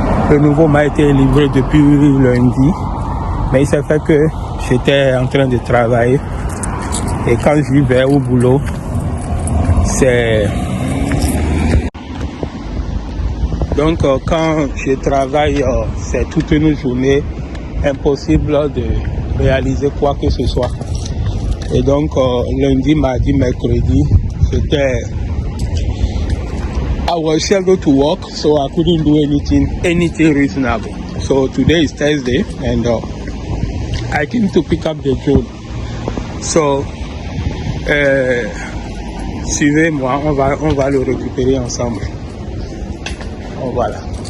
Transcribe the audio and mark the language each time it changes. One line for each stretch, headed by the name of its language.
French: Le nouveau m'a été livré depuis lundi, mais il s'est fait que j'étais en train de travailler et quand j'y vais au boulot, donc quand je travaille, c'est toute une journée impossible de réaliser quoi que ce soit. Et donc lundi, mardi, mercredi, c'était
English: I was scheduled to work, so I couldn't do anything reasonable. So today is Thursday, and I came to pick up the drone.
French: So suivez-moi, on va le récupérer ensemble. Oh, voilà.